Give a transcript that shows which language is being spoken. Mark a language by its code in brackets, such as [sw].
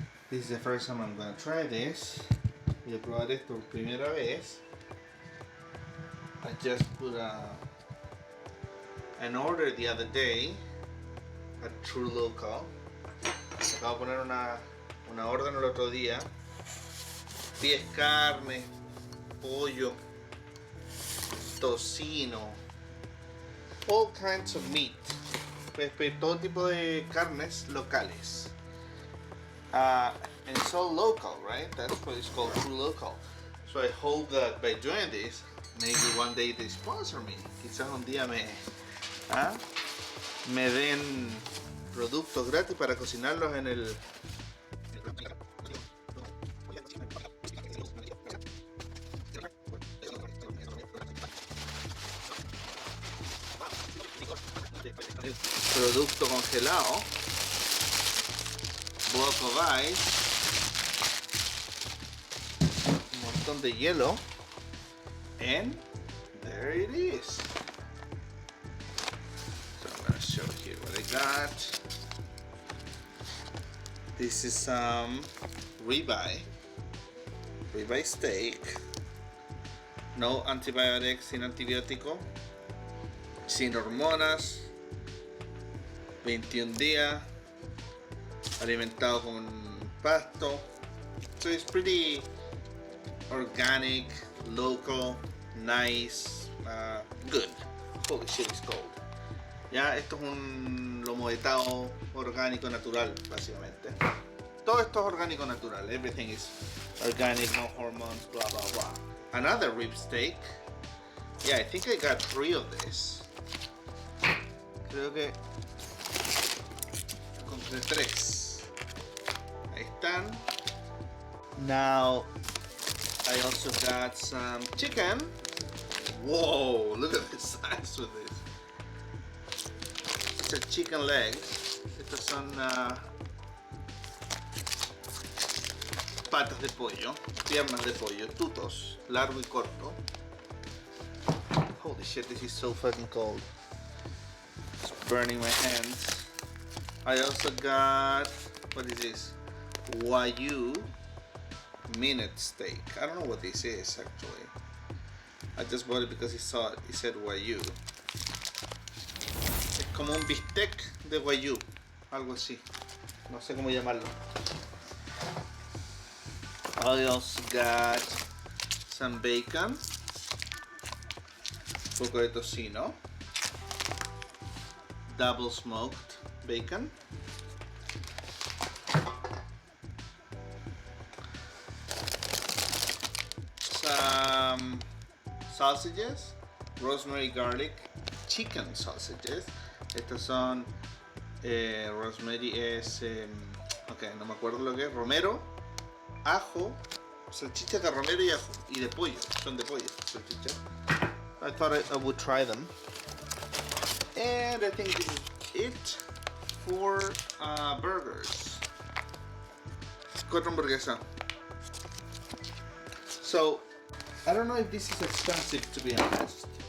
[en] This is the first time I'm gonna try this. [es] Voy a probar esto por primera vez. [en] I just put an order the other day at TruLocal. [es] Acabo de poner una orden el otro día. Pies, carne, pollo, tocino, [en] all kinds of meat. [es] Puedes pedir todo tipo de carnes locales. [en] And it's all local, right? That's what it's called, TruLocal. So I hope that by doing this, maybe one day they sponsor me. [es] Quizás un día me den productos gratis para cocinarlos en el... producto congelado, [en] block of ice, [es] un montón de hielo, [en] and there it is. So I'm gonna show here what I got. This is some ribeye steak. No antibiotics, [es] sin antibiótico, sin hormonas. 21 días, alimentado con pasto. [en] So it's pretty organic, local, nice, good. Holy shit, it's cold. [es] Ya, esto es un lomo vetado orgánico natural, básicamente. Todo esto es orgánico natural. [en] Everything is organic, no hormones, blah blah blah. Another rib steak. Yeah, I think I got 3 of this. [es] Creo que de 3. Ahí están. [en] Now I also got some chicken. Whoa, look at the size of this. It's a chicken legs. [es] Estos son patas de pollo, piernas de pollo, tutos, largo y corto. [en] Holy shit, this is so fucking cold. It's burning my hands. I also got, what is this? Wagyu minute steak. I don't know what this is actually. I just bought it because it said Wagyu. [es] Es como un bistec de Wagyu, algo así. No sé cómo llamarlo. [en] I also got some bacon, [es] un poco de tocino, [en] double smoked bacon, some sausages, rosemary garlic chicken sausages. [es] Estos son rosemary es ok, no me acuerdo lo que es, romero, ajo, salchicha de romero y ajo, y de pollo, son de pollo, salchicha. [en] I thought I would try them, and I think this is it for burgers. 4 [es] hamburguesas. [en] So I don't know if this is expensive, to be honest.